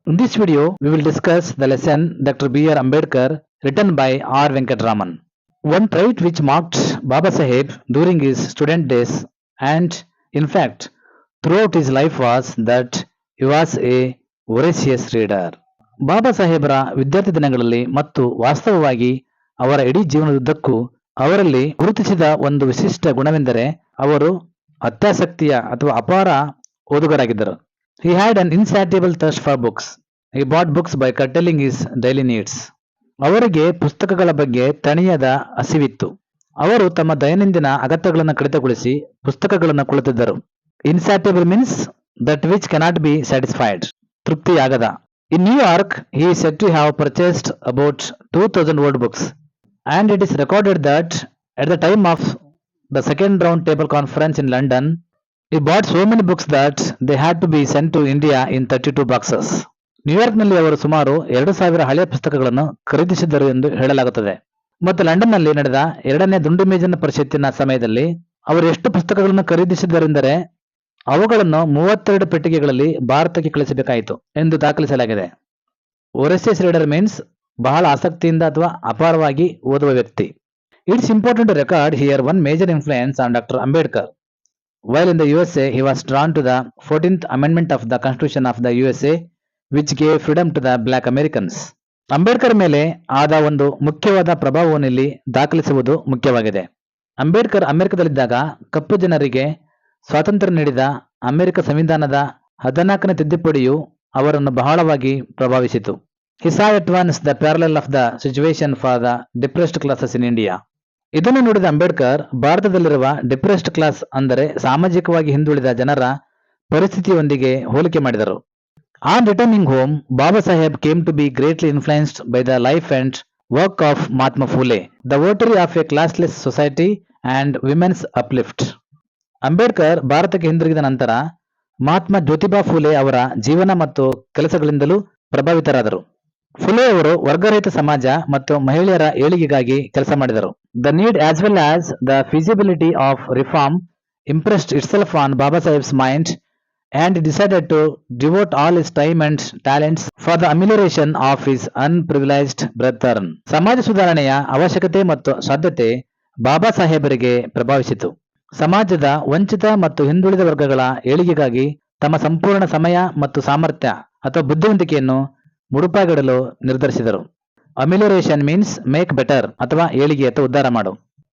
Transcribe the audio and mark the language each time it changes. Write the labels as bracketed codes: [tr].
[en] In this video, we will discuss the lesson Dr. B.R. Ambedkar written by R. Venkatraman. One trait which marked Baba Saheb during his student days and in fact throughout his life was that he was a voracious reader. [kn] ಬಾಬಾ ಸಾಹೇಬರ ವಿದ್ಯಾರ್ಥಿ ದಿನಗಳಲ್ಲಿ ಮತ್ತು ವಾಸ್ತವವಾಗಿ ಅವರ ಇಡೀ ಜೀವನದುದ್ದಕ್ಕೂ ಅವರಲ್ಲಿ ಗುರುತಿಸಿದ ಒಂದು ವಿಶಿಷ್ಟ ಗುಣವೆಂದರೆ ಅವರು ಅತ್ಯಾಸಕ್ತಿಯ ಅಥವಾ ಅಪಾರ ಓದುಗರಾಗಿದ್ದರು. [en] He had an insatiable thirst for books. He bought books by curtailing his daily needs. [kn] ಅವರಿಗೆ ಪುಸ್ತಕಗಳ ಬಗ್ಗೆ ತಣಿಯದ ಹಸಿವಿತ್ತು. ಅವರು ತಮ್ಮ ದೈನಂದಿನ ಅಗತ್ಯಗಳನ್ನು ಕಡಿತಗೊಳಿಸಿ ಪುಸ್ತಕಗಳನ್ನು ಕುಳಿತಿದ್ದರು. [en] Insatiable means that which cannot be satisfied. ತೃಪ್ತಿಯಾಗದ. In New York, he is said to have purchased about 2000 old books, and it is recorded that at the time of the second round table conference in London, he bought so many books that they had to be sent to India in 32 boxes. [kn] ನ್ಯೂಯಾರ್ಕ್ನಲ್ಲಿ ಅವರು ಸುಮಾರು 2000 ಹಳೆಯ ಪುಸ್ತಕಗಳನ್ನು ಖರೀದಿಸಿದ್ದರು ಎಂದು ಹೇಳಲಾಗುತ್ತದೆ. ಮತ್ತು ಲಂಡನ್ನಲ್ಲಿ ನಡೆದ ಎರಡನೇ ದುಂಡು ಮೇಜಿನ ಪರಿಷತ್ತಿನ ಸಮಯದಲ್ಲಿ ಅವರು ಎಷ್ಟು ಪುಸ್ತಕಗಳನ್ನು ಖರೀದಿಸಿದ್ದರೆಂದರೆ ಅವುಗಳನ್ನು 32 ಪೆಟ್ಟಿಗೆಗಳಲ್ಲಿ ಭಾರತಕ್ಕೆ ಕಳಿಸಬೇಕಾಯಿತು ಎಂದು ದಾಖಲಿಸಲಾಗಿದೆ. [en] voracious reader means [kn] ಬಹಳ ಆಸಕ್ತಿಯಿಂದ ಅಥವಾ ಅಪಾರವಾಗಿ ಓದುವ ವ್ಯಕ್ತಿ. [en] It's important to record here one major influence on Dr. Ambedkar. While in the USA, he was drawn to the 14th Amendment of the Constitution of the USA, which gave freedom to the Black Americans. [kn] Ambedkar ಮೇಲೆ ಆದ ಒಂದು ಮುಖ್ಯವಾದ ಪ್ರಭಾವವನ್ನು ಇಲ್ಲಿ ದಾಖಲಿಸುವುದು ಮುಖ್ಯವಾಗಿದೆ. ಅಂಬೇಡ್ಕರ್ ಅಮೆರಿಕದಲ್ಲಿದ್ದಾಗ ಕಪ್ಪು ಜನರಿಗೆ ಸ್ವಾತಂತ್ರ್ಯ ನೀಡಿದ ಅಮೆರಿಕ ಸಂವಿಧಾನದ 14ನೇ ತಿದ್ದುಪಡಿಯು ಅವರನ್ನು ಬಹಳವಾಗಿ ಪ್ರಭಾವಿಸಿತು. [en] He saw at once the parallel of the situation for the depressed classes in India. [kn] ಇದನ್ನು ನೋಡಿದ ಅಂಬೇಡ್ಕರ್ ಭಾರತದಲ್ಲಿರುವ ಡಿಪ್ರೆಸ್ಡ್ ಕ್ಲಾಸ್ ಅಂದರೆ ಸಾಮಾಜಿಕವಾಗಿ ಹಿಂದುಳಿದ ಜನರ ಪರಿಸ್ಥಿತಿಯೊಂದಿಗೆ ಹೋಲಿಕೆ ಮಾಡಿದರು. [en] On returning home, Baba Saheb came to be greatly influenced by the life and work of Mahatma Phule, the votary of a classless society and women's uplift. [kn] Ambedkar ಭಾರತಕ್ಕೆ ಹಿಂದಿರುಗಿದ ನಂತರ ಮಹಾತ್ಮ ಜ್ಯೋತಿಬಾ ಫೂಲೆ ಅವರ ಜೀವನ ಮತ್ತು ಕೆಲಸಗಳಿಂದಲೂ ಪ್ರಭಾವಿತರಾದರು. ಫುಲೆ ಅವರು ವರ್ಗರಹಿತ ಸಮಾಜ ಮತ್ತು ಮಹಿಳೆಯರ ಏಳಿಗೆಗಾಗಿ ಕೆಲಸ ಮಾಡಿದರು. [en] The need as well as the feasibility of reform impressed itself on Baba Saheb's mind, and he decided to devote all his time and talents for the amelioration of his unprivileged brethren. [kn] ಸಮಾಜ ಸುಧಾರಣೆಯ ಅವಶ್ಯಕತೆ ಮತ್ತು ಸಾಧ್ಯತೆ ಬಾಬಾ ಸಾಹೇಬರಿಗೆ ಪ್ರಭಾವಿಸಿತು. ಸಮಾಜದ ವಂಚಿತ ಮತ್ತು ಹಿಂದುಳಿದ ವರ್ಗಗಳ ಏಳಿಗೆಗಾಗಿ ತಮ್ಮ ಸಂಪೂರ್ಣ ಸಮಯ ಮತ್ತು ಸಾಮರ್ಥ್ಯ ಅಥವಾ ಬುದ್ಧಿವಂತಿಕೆಯನ್ನು ಮುಡುಪಾಗಿಡಲು ನಿರ್ಧರಿಸಿದರು. [en] amelioration means make better [kn] ಅಥವಾ ಏಳಿಗೆ ಅಥವಾ ಉದ್ಧಾರ ಮಾಡು.